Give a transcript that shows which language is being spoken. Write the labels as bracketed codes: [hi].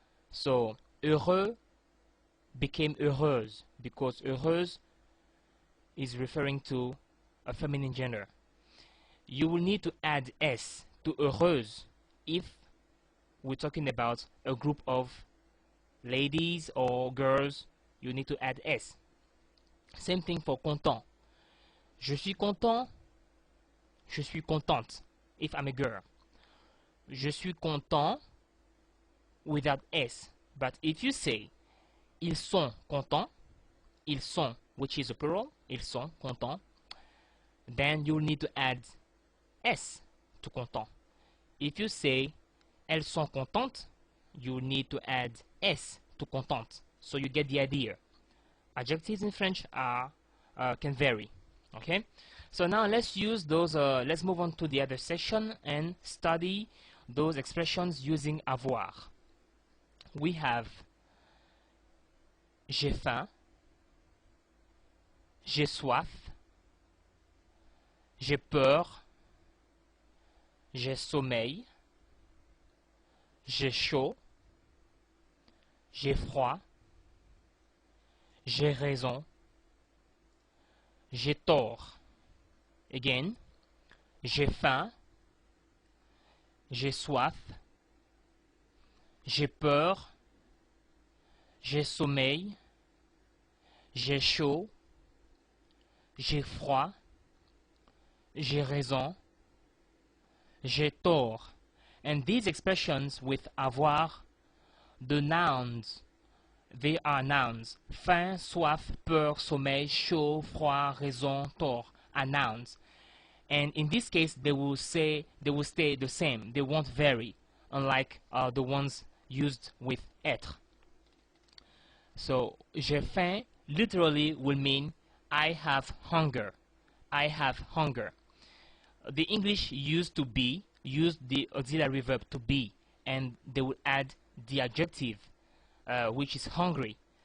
[en] So heureux became heureuse because heureuse is referring to a feminine gender. You will need to add S to heureuse if we're talking about a group of ladies or girls. You need to add S. Same thing for content. [fr] Je suis content, je suis contente [en] if I'm a girl. [fr] Je suis content [en] without S. But if you say [fr] ils sont contents, ils sont, [en] which is a plural, [fr] ils sont contents, [en] then you'll need to add S to content. If you say [fr] elles sont contentes, [en] you need to add S to contente. So you get the idea. Adjectives in French can vary. Okay, so now let's use those. Let's move on to the other section and study those expressions using avoir. We have [fr] j'ai faim, j'ai soif, j'ai peur, j'ai sommeil, j'ai chaud, j'ai froid, j'ai raison, j'ai tort. [en] Again, [fr] j'ai faim, j'ai soif, j'ai peur, j'ai sommeil, j'ai chaud, j'ai froid, j'ai raison, j'ai tort. [en] And these expressions with avoir, the nouns, they are nouns. [fr] Faim, soif, peur, sommeil, chaud, froid, raison, tort [en] are nouns. And in this case, they will stay the same. They won't vary, unlike the ones used with être. So, [fr] j'ai faim [en] literally will mean I have hunger. I have hunger. The English used the auxiliary verb to be, and they will add the adjective, which is hungry.